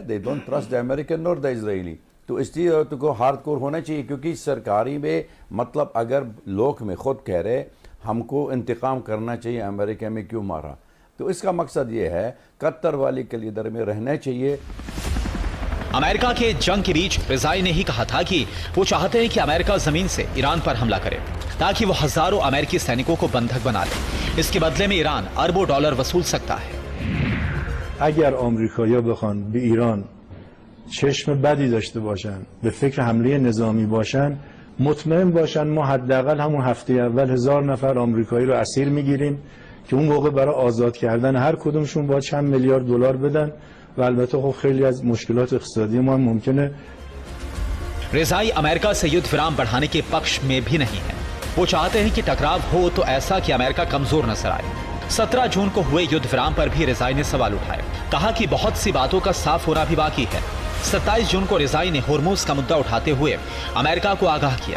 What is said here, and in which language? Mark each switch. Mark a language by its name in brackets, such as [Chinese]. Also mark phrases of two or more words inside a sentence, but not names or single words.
[English] They don't trust the American nor the Israeli. [Hindi] तो इसलिए तो हार्डकोर होना चाहिए, क्योंकि सरकारी में मतलब अगर लोग में खुद कह रहे हमको इंतकाम करना चाहिए, अमेरिका में क्यों मारा, तो इसका मकसद ये है कतर वाले के लीडर में रहना चाहिए। अमेरिका के जंग के बीच रिजाई ने ही कहा था कि वो चाहते हैं कि अमेरिका जमीन से ईरान पर हमला करे, ताकि वो हजारों अमेरिकी सैनिकों को बंधक बना ले। इसके बदले में ईरान अरबों डॉलर वसूल सकता है। [Persian] اگر آمریکایی‌ها بخوان به ایران چشم بدی داشته باشن، به فکر حمله نظامی باشن، مطمئن باشن ما حداقل همون هفته اول 1000 نفر آمریکایی رو اسیر میگیریم که اون موقع برای آزاد کردن هر کدومشون با چند میلیارد دلار بدن و البته خب خیلی از مشکلات اقتصادی ما ممکنه. [Hindi] रिजाई अमेरिका से युद्ध विराम बढ़ाने के पक्ष में भी नहीं है। वो चाहते हैं कि टकराव हो तो ऐसा कि अमेरिका कमजोर नजर आए। 17 जून को हुए युद्ध विराम पर भी रिजाई ने सवाल उठाए, कहा कि बहुत सी बातों का साफ होना भी बाकी है। 27 जून को रिजाई ने होर्मुज का मुद्दा उठाते हुए अमेरिका को आगाह किया।